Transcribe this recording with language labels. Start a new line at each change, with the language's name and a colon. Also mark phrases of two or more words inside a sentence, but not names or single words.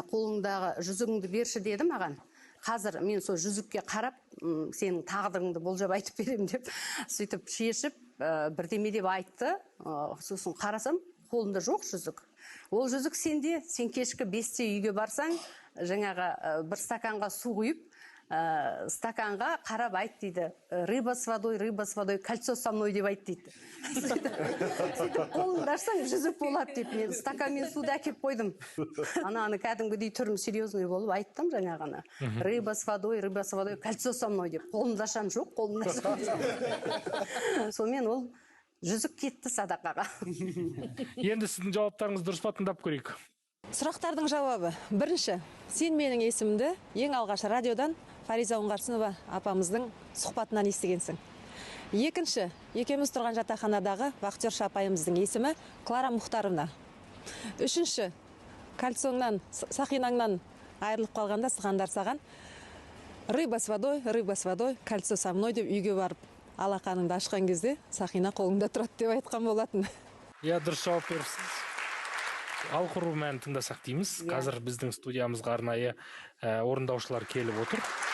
Kazakh: Қолыңдағы жүзігіңді берші деді маған. Қазір мен сол жүзікке қарап, сенің тағдырыңды болжап айтып берем деп, сөйтіп шешіп, бірдеме деп айтты. Сосын қарасам, қолында жоқ жүзік. Ол жүзік сенде, сен кешкі 5-те үйге барсаң, жаңағы бір стаканға су құйып, стаканға қарап айт дейді.
Russian: Рыба с водой, кольцо со мной
Kazakh: деп айт дейді. Сөйтіп қолыңды ашсаң, жүзік болады деп мен стаканмен суды әкеп қойдым. Аны кәдімгідей түрім серьезный болып айттым жаңағыны.
Russian: Рыба с водой, кольцо со мной деп.
Kazakh: Қолымды ашам жоқ, қолымды ашам. Сонымен ол жүзік кетті садақаға. Енді сіздің жауаптарыңыз дұрыс па, тыңдап көрейік. Сұрақтардың жауабы. Бірінші, сен менің есімді ең алғаш радиодан Фариза Оңғарсынова апамыздың сұхбатынан естігенсің. Екінші, екеуміз тұрған жатақханадағы вахтерша апайымыздың есімі Клара Мұхтаровна. Үшінші, кольцоңнан, сақинаңнан айырылып қалғанда сығандар саған
Russian: рыба с водой, кольцо со мной
Kazakh: деп үйге барып, алақаныңды ашқан кезде сақина қолыңда тұрады деп айтқан болатын. Дұрыс жауап беріпсіз. Ал құру мәнін тыңдасақ дейміз. Қазір біздің студиямызға арнайы орындаушылар келіп отыр.